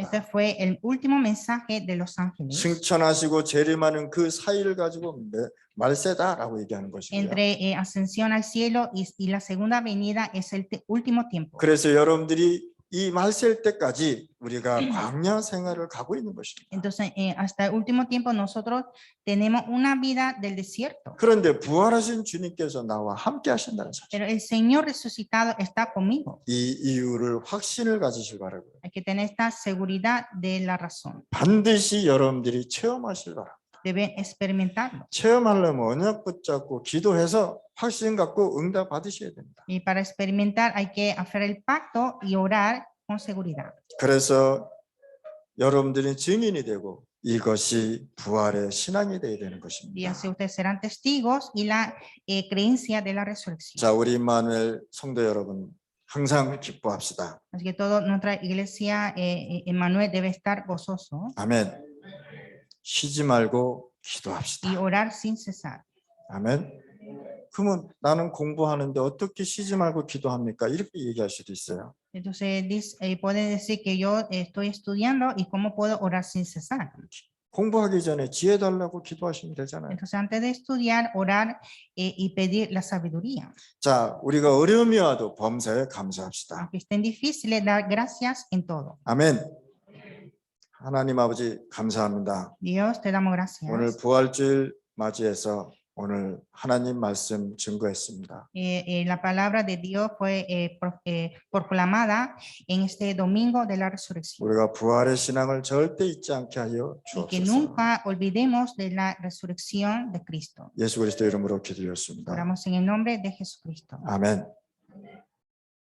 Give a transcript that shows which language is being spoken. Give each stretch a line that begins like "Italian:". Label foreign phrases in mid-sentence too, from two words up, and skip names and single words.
Spanish: Este fue el último mensaje de los ángeles.
Korean: 승천하시고 재림하는 그 사이를 가지고 말세다라고 얘기하는 것이고요.
Spanish: Entre ascensión al cielo y la segunda venida es el último tiempo.
Korean: 그래서 여러분들이 이 말세일 때까지 우리가 광야 생활을 가고 있는 것입니다.
Spanish: Entonces, hasta el último tiempo nosotros tenemos una vida del desierto.
Korean: 그런데 부활하신 주님께서 나와 함께 하신다는 사실.
Spanish: Pero el Señor resucitado está conmigo.
Korean: 이 이유를 확신을 가지실 바라고요.
Spanish: Hay que tener esta seguridad de la razón.
Korean: 반드시 여러분들이 체험하실 바랍니다.
Spanish: Deben experimentarlo.
Korean: 체험하려면 언약 붙잡고 기도해서 확신 갖고 응답 받으셔야 됩니다.
Spanish: Y para experimentar hay que hacer el pacto y orar con seguridad.
Korean: 그래서 여러분들이 증인이 되고 이것이 부활의 신앙이 되어야 되는
Spanish: Y
Korean: 것입니다.
Spanish: así ustedes serán testigos y la creencia de la resurrección.
Korean: 자, 우리 임마누엘 성도 여러분 항상 기뻐합시다.
Spanish: Así que toda nuestra iglesia, Emmanuel, debe estar gozoso
Korean: 아멘. 쉬지 말고
Spanish: y
Korean: 기도합시다.
Spanish: orar sin cesar.
Korean: 아멘. 그러면 나는 공부하는데 어떻게 쉬지 말고 기도합니까? 이렇게 얘기할 수도 있어요.
Spanish: Entonces, puede decir que yo estoy estudiando y cómo puedo orar sin cesar.
Korean: 공부하기 전에 지혜 달라고 기도하시면 되잖아요.
Spanish: Entonces, antes de estudiar, orar y pedir la sabiduría.
Korean: 자, 우리가 어려움이 와도 범사에 감사합시다.
Spanish: Aunque estén difíciles, dar gracias en todo.
Korean: 아멘. 하나님 아버지 감사합니다.
Spanish: Dios, te damos gracias.
Korean: 오늘 부활주일 맞이해서 오늘 하나님 말씀 증거했습니다.
Spanish: La palabra de Dios fue proclamada en este domingo de la resurrección.
Korean: 우리가 부활의 신앙을 절대 잊지 않게 하여
Spanish: Y que
Korean: 주옵소서.
Spanish: nunca olvidemos de la resurrección de Cristo.
Korean: 예수 그리스도 이름으로 기도했습니다.
Spanish: Oramos en el nombre de Jesucristo.
Korean: 아멘.